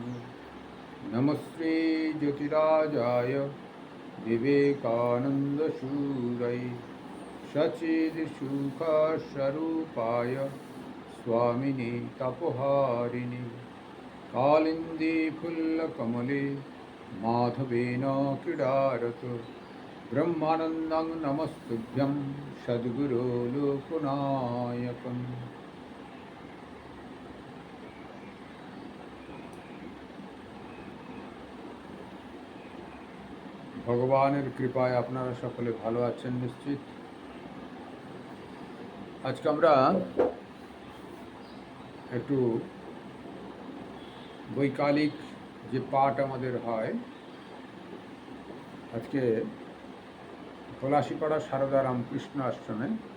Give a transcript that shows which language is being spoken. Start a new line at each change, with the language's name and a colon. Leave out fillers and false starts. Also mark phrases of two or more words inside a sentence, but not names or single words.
Sanskrit: नमस्ते ज्योतिराजाय विवेकानन्दसूरये सच्चिदसुखस्वरूपाय स्वामिने तपोहारिणे कालिन्दे फुल्लकमले माधवेन क्रीडारत ब्रह्मानन्दं नमस्तुभ्यं सद्गुरो लोकनायकम्।
Bangla: ভগবানের কৃপায় আপনারা সকলে ভালো আছেন নিশ্চিত। আজকে আমরা একটু বৈকালিক যে পাঠ আমাদের হয়, আজকে পলাশিপাড়া সারদা রামকৃষ্ণ আশ্রমে।